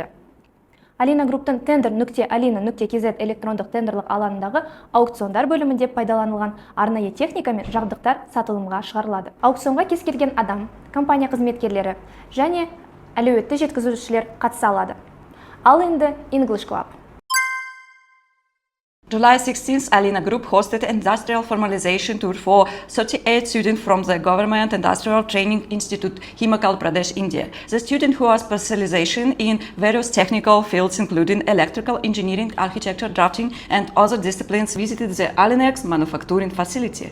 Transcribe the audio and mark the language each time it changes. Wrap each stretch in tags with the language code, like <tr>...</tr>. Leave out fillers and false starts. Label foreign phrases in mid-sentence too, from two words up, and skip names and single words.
<kk>Alina Group'тың tender.alina.kz электрондық тендерлік алаңындағы аукциондар бөлімінде пайдаланылған арнайы техника мен жабдықтар сатылымға шығарылады. Аукционға кез келген адам, компания қызметкерлері және әлеуетті жеткізушілер қатыса алады. Ал енді English Club.</kk> <en>July 16th, Alina Group hosted an industrial formalization tour for 38 students from the Government Industrial Training Institute, Himachal Pradesh, India. The students who are specialization in various technical fields, including electrical engineering, architecture, drafting, and other disciplines, visited the Alinex manufacturing facility.</en>